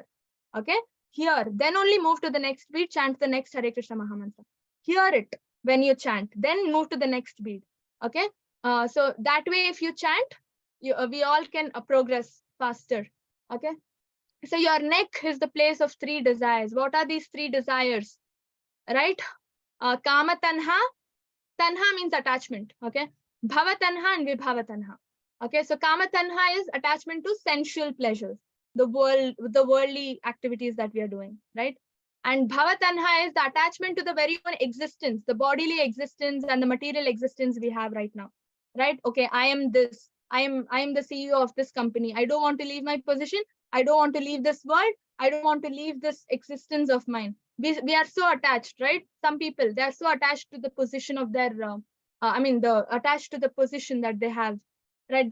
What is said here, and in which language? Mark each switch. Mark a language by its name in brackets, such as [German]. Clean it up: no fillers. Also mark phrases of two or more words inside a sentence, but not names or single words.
[English] Okay, hear, then only move to the next beat, chant the next Hare Krishna Maha Mantra. Hear it when you chant, then move to the next beat. Okay, so that way if you chant, we all can progress faster. Okay, so your neck is the place of three desires. What are these three desires? Right? [Pali] Kama tanha. [English] Tanha means attachment. [Pali] Okay, bhava tanha and vibhava tanha. [English] Okay, so [Pali] kama tanha [English] is attachment to sensual pleasures, the worldly activities that we are doing, right? And [Pali] bhava tanha [English] is the attachment to the very own existence, the bodily existence and the material existence we have right now, right? Okay, I am this, I am the CEO of this company. I don't want to leave my position. I don't want to leave this world. I don't want to leave this existence of mine. We are so attached, right? Some people, they are so attached to the position of their, attached to the position that they have, right?